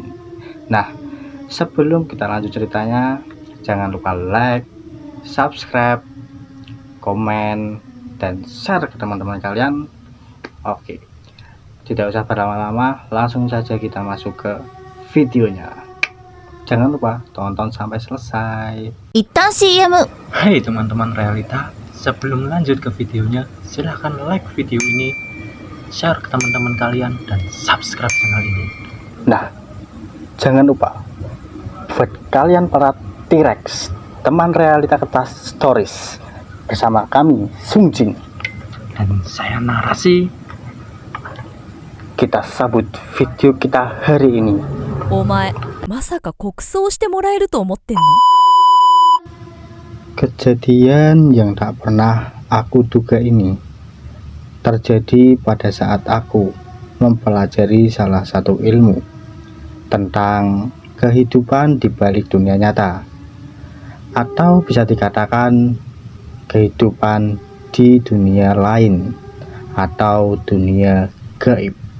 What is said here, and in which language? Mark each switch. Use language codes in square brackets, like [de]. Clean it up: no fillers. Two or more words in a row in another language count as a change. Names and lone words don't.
[id] Nah, sebelum kita lanjut ceritanya, jangan lupa [en] like, subscribe, [id] komen, dan share ke teman-teman kalian. Oke, tidak usah berlama-lama, langsung saja kita masuk ke videonya. Jangan lupa tonton sampai selesai. [ja] 一旦 CM [id] Hai teman-teman realita, sebelum lanjut ke videonya, silahkan like video ini, share ke teman-teman kalian, dan [en] subscribe channel [id] ini. Nah, jangan lupa buat kalian para T-Rex, teman Realita Kata Stories, bersama kami Sungjin, Dan saya narasi. kita sambut video kita hari ini. [ja] お前まさか国葬してもらえると思ってんの [id] Kejadian yang tak pernah aku duga ini terjadi pada saat aku mempelajari salah satu ilmu tentang kehidupan di balik dunia nyata, atau bisa dikatakan kehidupan di dunia lain atau dunia gaib.